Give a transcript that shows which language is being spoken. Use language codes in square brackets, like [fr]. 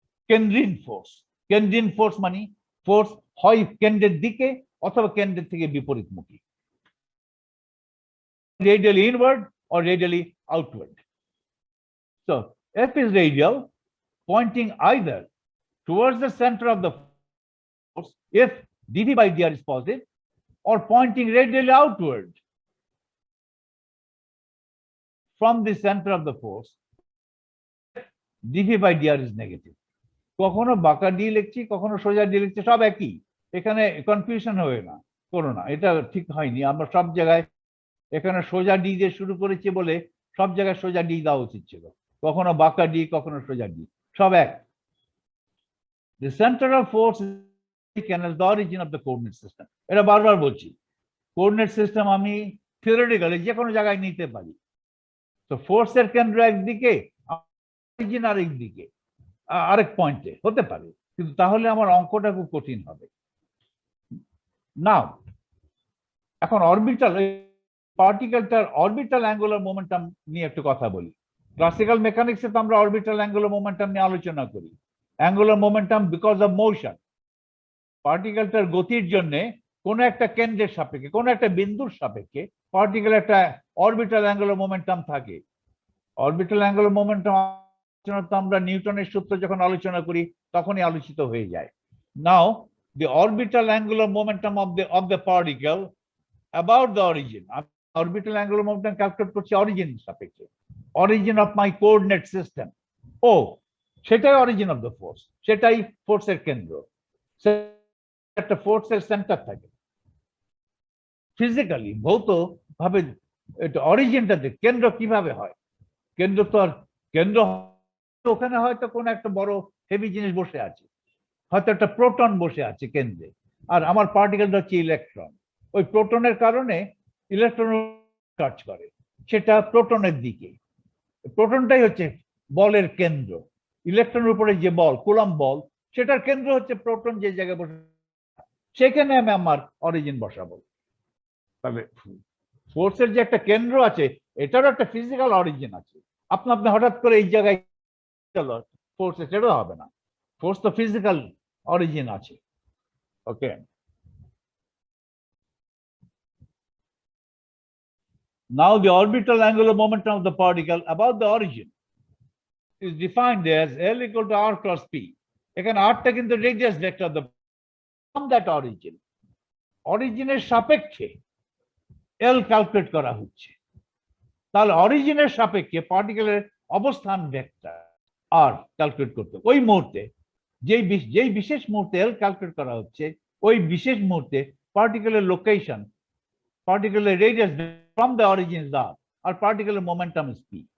[bn] কেন্দ্রীন force মানে force হয় কেন্দ্রের দিকে অথবা কেন্দ্রের থেকে বিপরীতমুখী, [en] radially inward or radially outward. So F is radial, pointing either towards the center of the if dv by dr is positive, or pointing radially outward from the center of the force dv by dr is negative. [bn] কখনো বাঁকা D লিখছি, কখনো সোজা D লিখছি, সব একই, এখানে confusion হবে না, করো না, এটা ঠিক হয়নি। আমরা সব জায়গায় এখানে সোজা ডি দিয়ে শুরু করেছি বলে সব জায়গায় সোজা ডি দেওয়া উচিত ছিল, কখনো বাঁকা ডি, কখনো সোজা ডি, সব এক। [en] The center of force as the origin of the coordinate system. [bn] এটা বারবার বলছি, কোঅর্ডিনেট সিস্টেম আমি থিওরিটিক্যালি যে কোনো জায়গায় নিতে পারি। তো ফোর্সের কেন্দ্র একদিকে, অরিজিন আরেক দিকে, আরেক পয়েন্টে হতে পারে, কিন্তু তাহলে আমার অঙ্কটা খুব কঠিন হবে। নাও এখন অরবিটাল পার্টিকেলটার অরবিটাল অ্যাঙ্গুলার মোমেন্টাম নিয়ে একটু কথা বলি। ক্লাসিক্যাল মেকানিক্সে তো আমরা অরবিটাল অ্যাঙ্গুলার মোমেন্টাম নিয়ে আলোচনা করি। Angular momentum because of motion, পার্টিকেলটার গতির জন্য কোন একটা কেন্দ্রের সাপেক্ষে, কোন একটা বিন্দুর সাপেক্ষে পার্টিকেল একটা অরবিটাল অ্যাঙ্গুলার মোমেন্টাম থাকে। অরবিটাল অ্যাঙ্গুলার মোমেন্টাম আমরা নিউটনের সূত্র যখন আলোচনা করি তখনই আলোচিত হয়ে যায়। [en] now the orbital angular momentum of the particle about the origin, orbital angular momentum calculate [bn] করছি অরিজিন সাপেক্ষে, [en] Origin of my coordinate system. [bn] ও সেটাই অরিজিন অফ দ্য ফোর্স, সেটাই ফোর্সের কেন্দ্র। একটা ফোর্সের সেন্টার থাকে ফিজিক্যালি, ভৌত ভাবে এটা অরিজিনটা কেন্দ্র কিভাবে হয়। কেন্দ্র তো আর কেন্দ্র ওখানে হয়তো কোন একটা বড় হেভি জিনিস বসে আছে, হয়তো একটা প্রোটন বসে আছে কেন্দ্রে, আর আমার পার্টিকেলটা হচ্ছে ইলেকট্রন। ওই প্রোটনের কারণে ইলেকট্রন কাজ করে, সেটা প্রোটনের দিকে। প্রোটনটাই হচ্ছে বলের কেন্দ্র। ইলেকট্রনের উপরে যে বল, কুলম্ব বল, সেটার কেন্দ্র হচ্ছে প্রোটন যে জায়গায় বসে, সেখানে আমি আমার অরিজিন বসাবো। তবে ফোর্সের যে একটা কেন্দ্র আছে, এটারও একটা ফিজিক্যাল অরিজিন আছে। আপনি হঠাৎ করে এই জায়গায় ফোর্স, সেটাও হবে না। ফোর্স তো ফিজিক্যাল অরিজিন আছে। ওকে, [en] now the orbital angular momentum of the particle about the origin is defined as L equal to r cross p. [bn] এখানে rটা কিন্তু radius vector of the [en] from that origin, [bn] অরিজিনের সাপেক্ষে L calculate করা হচ্ছে। তাহলে অরিজিনের সাপেক্ষে পার্টিকেলের অবস্থান vector আর calculate করতে, ওই মুহূর্তে যেই বিশেষ মুহূর্তে L ক্যালকুলেট করা হচ্ছে, ওই বিশেষ মুহূর্তে পার্টিকেলের location, পার্টিকেলের radius from the origin is আর, আর পার্টিকেলের momentum is P.